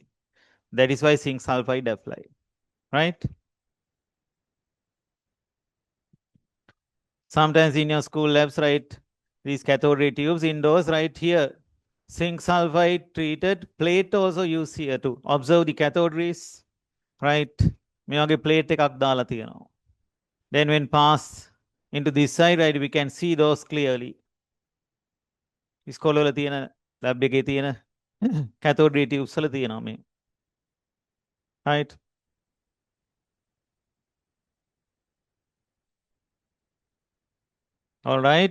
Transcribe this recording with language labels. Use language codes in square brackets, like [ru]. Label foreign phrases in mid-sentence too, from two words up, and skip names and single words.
[en] That is why zinc sulfide applied, right? Sometimes in your school labs, right, these cathode ray tubes indoors, right here, zinc sulfide treated plate also use here to observe the cathode rays, right? [si] මේ වගේ plate එකක් දාලා තියෙනවා. [en] Then when pass into this side, right, we can see those clearly. [si] ඉස්කෝලවල තියෙන lab එකේ තියෙන [en] cathode ray tubes [si] වල තියෙනවා මේ. [en] Right? All right.